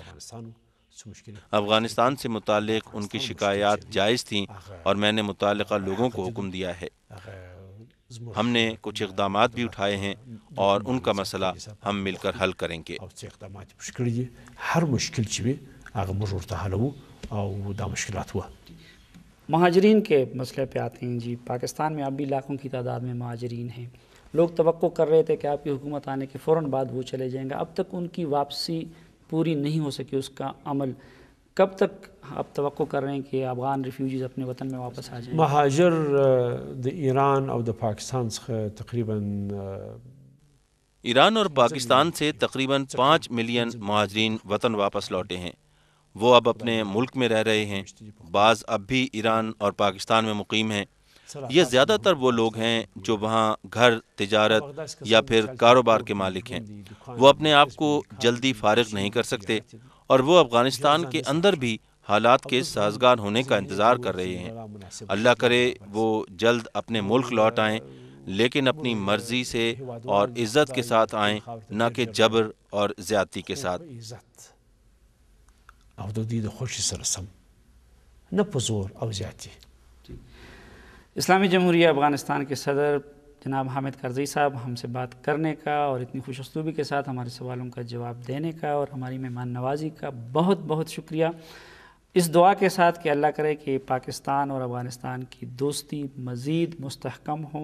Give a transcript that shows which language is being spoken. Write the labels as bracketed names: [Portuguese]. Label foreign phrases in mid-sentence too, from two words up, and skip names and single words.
[Urdu] افغانستان سے متعلق ان کی شکایات جائز تھیں اور میں نے متعلقہ لوگوں کو حکم دیا ہے. ہم نے کچھ اقدامات بھی اٹھائے ہیں اور ان کا مسئلہ ہم مل کر حل کریں گے. [Pashto] ہر مشکل چوی هغه موږ ورته حلوو او دا مشکلات ہوا. [Urdu] مہاجرین کے مسئلے پہ آتے ہیں. جی پاکستان میں اب بھی لاکھوں کی تعداد میں مہاجرین ہیں. لوگ توقع کر رہے تھے کہ آپ کی حکومت آنے کے فوراً بعد وہ چلے جائیں گے. اب تک ان کی واپسی پوری نہیں ہو سکی، اس کا عمل کب تک آپ توقع کر رہے ہیں کہ افغان ریفیوجیز اپنے وطن میں واپس آ جائیں؟ [Pashto] مهاجر د ایران او د پاکستان څخه تقریبا [Urdu] ایران اور پاکستان سے تقریباً 5 ملین مہاجرین وطن واپس لوٹے ہیں. وہ اب اپنے ملک میں رہ رہے ہیں. بعض اب بھی ایران اور پاکستان میں مقیم ہیں. یہ زیادہ تر وہ لوگ ہیں جو وہاں گھر، تجارت یا پھر کاروبار کے مالک ہیں. وہ اپنے آپ کو جلدی فارغ نہیں کر سکتے اور وہ افغانستان کے اندر بھی حالات کے سازگار ہونے کا انتظار کر رہے ہیں. اللہ کرے وہ جلد اپنے ملک لوٹ آئیں لیکن اپنی مرضی سے اور عزت کے ساتھ آئیں، نہ کہ جبر اور زیادتی کے ساتھ۔ [Pashto] عزت او د دوی د خوښۍ سره سم، نه په زور او زیاتي۔ [Urdu] اسلامی جمہوریہ افغانستان کے صدر جناب حامد کرزئی صاحب ہم سے بات کرنے کا اور اتنی خوش اسلوبی کے ساتھ ہمارے سوالوں کا جواب دینے کا اور ہماری مہمان نوازی کا بہت بہت شکریہ، اس دعا کے ساتھ کہ اللہ کرے کہ پاکستان اور افغانستان کی دوستی مزید مستحکم ہو۔